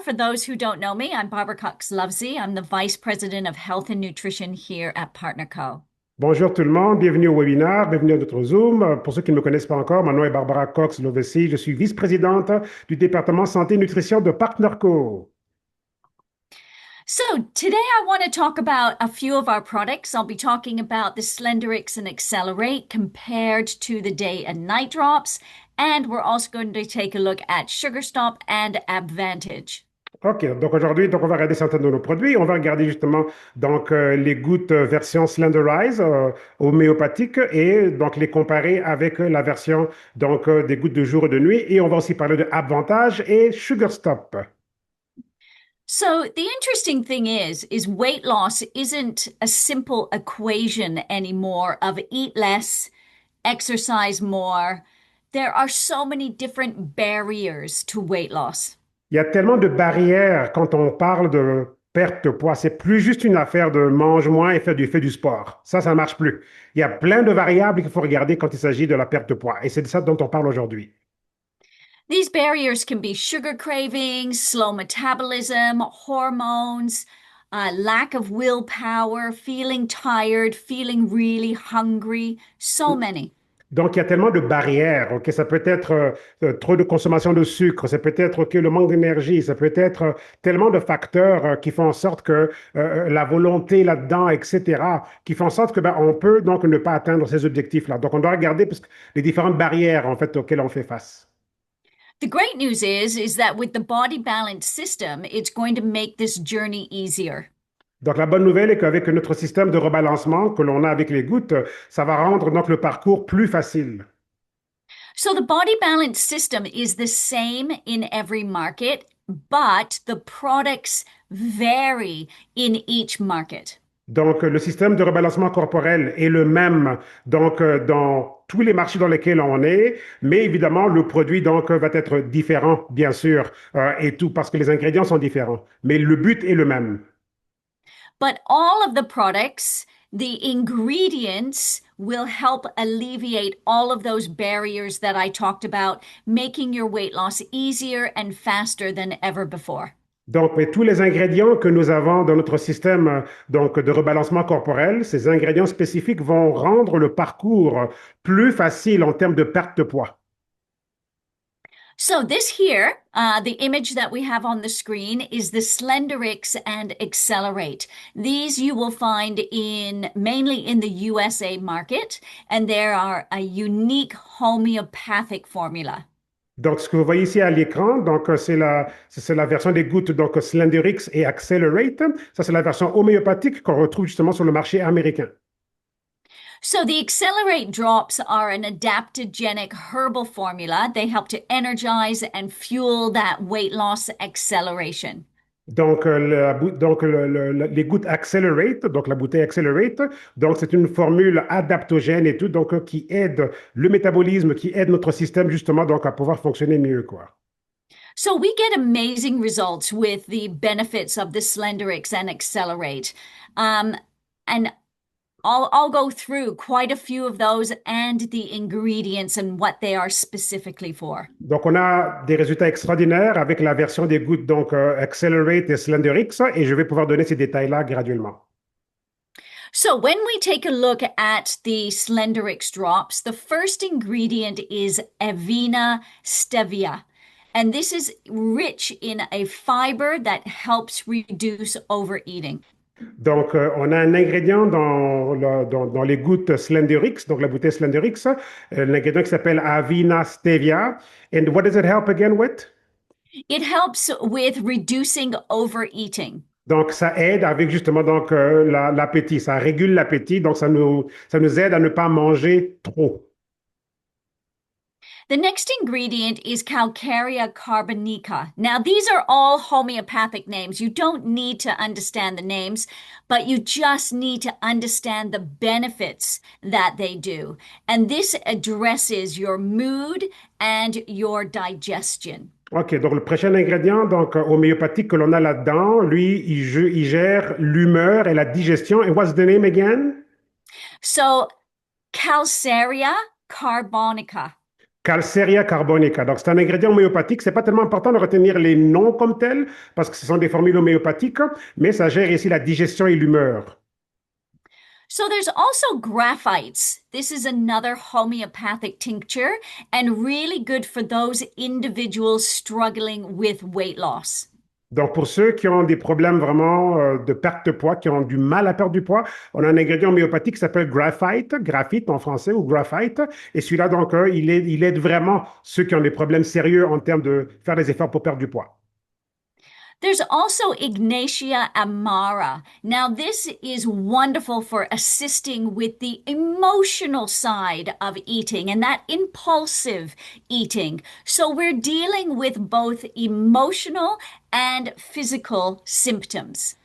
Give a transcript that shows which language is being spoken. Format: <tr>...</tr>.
<en>For those who don't know me, I'm Barbara Cox-Lovesey. I'm the Vice President of Health and Nutrition here at Partner Co.</en> <fr>Bonjour tout le monde, bienvenue au webinaire, bienvenue à notre Zoom. Pour ceux qui ne me connaissent pas encore, mon nom est Barbara Cox-Lovesey, je suis vice-présidente du département santé et nutrition de PartnerCo.</fr> <en>So today I want to talk about a few of our products. I'll be talking about the Slenderix and Accelerate compared to the day and night drops. And we're also going to take a look at Sugar Stop and Advantage.</en> <fr>OK, donc aujourd'hui, on va regarder certains de nos produits. On va regarder justement les gouttes version Slenderize homéopathique et donc les comparer avec la version des gouttes de jour et de nuit. Et on va aussi parler de Avantage et Sugar Stop.</fr> <en>So the interesting thing is weight loss isn't a simple equation anymore of eat less, exercise more. There are so many different barriers to weight loss.</en> <fr>Il y a tellement de barrières quand on parle de perte de poids. C'est plus juste une affaire de mange moins et fais du sport. Ça ne marche plus. Il y a plein de variables qu'il faut regarder quand il s'agit de la perte de poids. Et c'est de ça dont on parle aujourd'hui.</fr> <en>These barriers can be sugar cravings, slow metabolism, hormones, lack of willpower, feeling tired, feeling really hungry, so many.</en> <fr>Donc, il y a tellement de barrières. Ok, ça peut être trop de consommation de sucre, ça peut être le manque d'énergie, ça peut être tellement de facteurs qui font en sorte que la volonté là-dedans, etc., qui font en sorte que on peut donc ne pas atteindre ces objectifs-là. Donc, on doit regarder les différentes barrières en fait auxquelles on fait face.</fr> <en>The great news is that with the body balance system, it's going to make this journey easier.</en> <fr>Donc, la bonne nouvelle est qu'avec notre système de rebalancement que l'on a avec les gouttes, ça va rendre donc le parcours plus facile.</fr> <en>So the body balance system is the same in every market, but the products vary in each market.</en> <fr>Donc, le système de rebalancement corporel est le même dans tous les marchés dans lesquels on est, mais évidemment, le produit va être différent, bien sûr, et tout, parce que les ingrédients sont différents. Mais le but est le même.</fr> <en>But all of the products, the ingredients will help alleviate all of those barriers that I talked about, making your weight loss easier and faster than ever before.</en> <fr>Donc, mais tous les ingrédients que nous avons dans notre système de rebalancement corporel, ces ingrédients spécifiques vont rendre le parcours plus facile en termes de perte de poids.</fr> <en>So this here, the image that we have on the screen is the Slenderix and Accelerate. These you will find mainly in the USA market, and there are a unique homeopathic formula.</en> <fr>Donc, ce que vous voyez ici à l'écran, c'est la version des gouttes Slenderix et Accelerate. Ça, c'est la version homéopathique qu'on retrouve justement sur le marché américain.</fr> <en>So the Accelerate drops are an adaptogenic herbal formula. They help to energize and fuel that weight loss acceleration.</en> <fr>Donc, les gouttes Accelerate, donc la bouteille Accelerate, donc c'est une formule adaptogène et tout, donc qui aide le métabolisme, qui aide notre système justement donc à pouvoir fonctionner mieux, quoi.</fr> <en>So we get amazing results with the benefits of the Slenderix and Accelerate. And I'll go through quite a few of those and the ingredients and what they are specifically for.</en> <fr>Donc, on a des résultats extraordinaires avec la version des gouttes Accelerate et Slenderix, et je vais pouvoir donner ces détails-là graduellement.</fr> <en>So when we take a look at the Slenderix drops, the first ingredient is Avena stevia. And this is rich in a fiber that helps reduce overeating.</en> <fr>Donc, on a un ingrédient dans les gouttes Slenderix, donc la bouteille Slenderix, l'ingrédient qui s'appelle Avena stevia.</fr> <en>And what does it help again with? It helps with reducing overeating.</en> <fr>Donc, ça aide avec justement l'appétit, ça régule l'appétit, donc ça nous aide à ne pas manger trop.</fr> <en>The next ingredient is Calcarea carbonica. Now, these are all homeopathic names. You don't need to understand the names, but you just need to understand the benefits that they do. And this addresses your mood and your digestion.</en> <fr>OK, donc le prochain ingrédient homéopathique que l'on a là-dedans, lui, il gère l'humeur et la digestion.</fr> <en>And what's the name again? So, Calcarea carbonica. Calcarea carbonica.</en> <fr>Donc, c'est un ingrédient homéopathique. C'est pas tellement important de retenir les noms comme tels, parce que ce sont des formules homéopathiques, mais ça gère ici la digestion et l'humeur.</fr> <en>So there's also graphites. This is another homeopathic tincture and really good for those individuals struggling with weight loss.</en> <fr>Donc, pour ceux qui ont des problèmes vraiment de perte de poids, qui ont du mal à perdre du poids, on a un ingrédient homéopathique qui s'appelle graphite, graphite en français ou graphite. Et celui-là, donc, il aide vraiment ceux qui ont des problèmes sérieux en termes de faire des efforts pour perdre du poids.</fr> <en>There's also Ignatia amara. Now, this is wonderful for assisting with the emotional side of eating and that impulsive eating. So, we're dealing with both emotional and physical symptoms.</en>